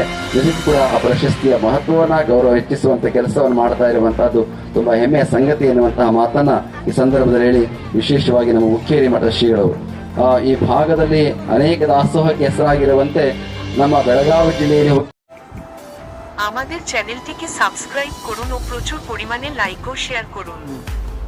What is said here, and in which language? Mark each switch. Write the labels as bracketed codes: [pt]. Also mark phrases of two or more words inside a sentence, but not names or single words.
[kn] ಜೊತೆಗೆ ಕೂಡ ಆ ಪ್ರಶಸ್ತಿಯ ಮಹತ್ವವನ್ನ ಗೌರವ ಹೆಚ್ಚಿಸುವಂತ ಕೆಲಸವನ್ನು ಮಾಡ್ತಾ ಇರುವಂತಹದ್ದು ತುಂಬಾ ಹೆಮ್ಮೆಯ ಸಂಗತಿ ಎನ್ನುವಂತಹ ಮಾತನ್ನ ಈ ಸಂದರ್ಭದಲ್ಲಿ ಹೇಳಿ, ವಿಶೇಷವಾಗಿ ನಮ್ಮ ಮುಖ್ಯೇರಿ ಮಠದ ಶ್ರೀಗಳು ಈ ಭಾಗದಲ್ಲಿ ಅನೇಕ ದಾಸೋಹಕ್ಕೆ ಹೆಸರಾಗಿರುವಂತೆ ನಮ್ಮ ಬೆಳಗಾವಿ ಜಿಲ್ಲೆಯಲ್ಲಿ [bn] আমাদের চ্যানেলটিকে সাবস্ক্রাইব করুন ও প্রচুর পরিমাণে লাইক ও শেয়ার করুন।